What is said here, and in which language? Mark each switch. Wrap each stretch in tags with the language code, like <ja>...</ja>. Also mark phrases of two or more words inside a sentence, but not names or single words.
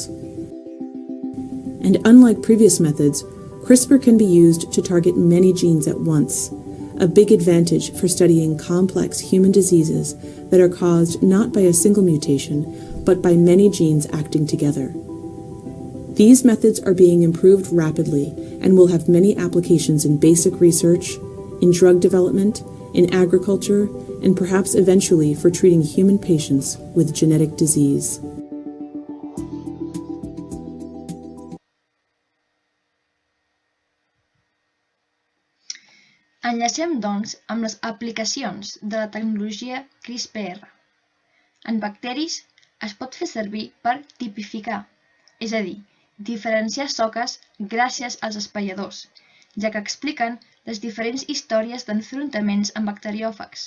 <en>And unlike previous methods, CRISPR can be used to target many genes at once, a big advantage for studying complex human diseases that are caused not by a single mutation, but by many genes acting together. These methods are being improved rapidly and will have many applications in basic research, in drug development, in agriculture, and perhaps eventually for treating human patients with genetic disease.</en> <ca>Enllacem, doncs, amb les aplicacions de la tecnologia CRISPR. En bacteris es pot fer servir per tipificar, és a dir, diferenciar soques gràcies als espaiadors, ja que expliquen les diferents històries d'enfrontaments amb bacteriòfags.</ca>